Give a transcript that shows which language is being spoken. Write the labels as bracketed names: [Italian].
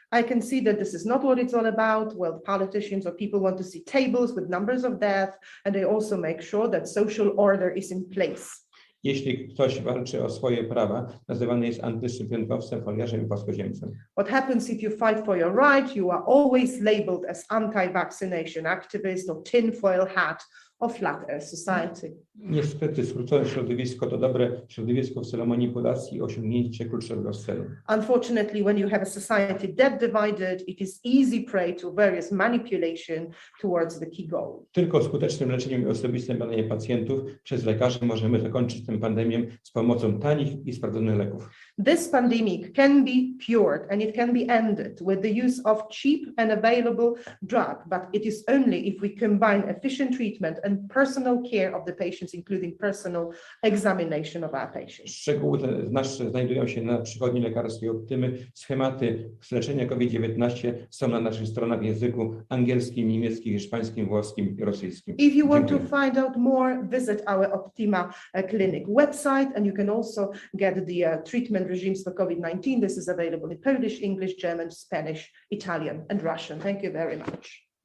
[English] I can see that this is not what it's all about. Well, politicians or people want to see tables with numbers of death, and they also make sure that social order is in place. [Polish] Jeśli ktoś walczy o swoje prawa, nazywany jest antyszczepionkowcem, foliarzem i płaskoziemcem. [English] What happens if you fight for your right? You are always labeled as anti-vaccination activist or tinfoil hat of Flat Earth Society. [Polish] Niestety skrócone środowisko to dobre środowisko w celu manipulacji i osiągnięcia kluczowego celu. [English] Unfortunately, when you have a society that divided, it is easy prey to various manipulation towards the key goal. [Polish] Tylko skutecznym leczeniem i osobistym badaniem pacjentów przez lekarzy możemy zakończyć tę pandemię z pomocą tanich i sprawdzonych leków. [English] This pandemic can be cured and it can be ended with the use of cheap and available drug, but it is only if we combine efficient treatment and personal care of the patients, including personal examination of our patients. [Polish] Szczegóły nasze znajdują się na przychodni lekarskiej Optymy. Schematy leczenia COVID-19 są na naszych stronach w języku angielskim, niemieckim, hiszpańskim, włoskim i rosyjskim. [English] If you want to find out more, visit our Optima clinic website, and you can also get the treatment regimes for COVID-19. This is available in Polish, English, German, Spanish, Italian, and Russian. Thank you very much.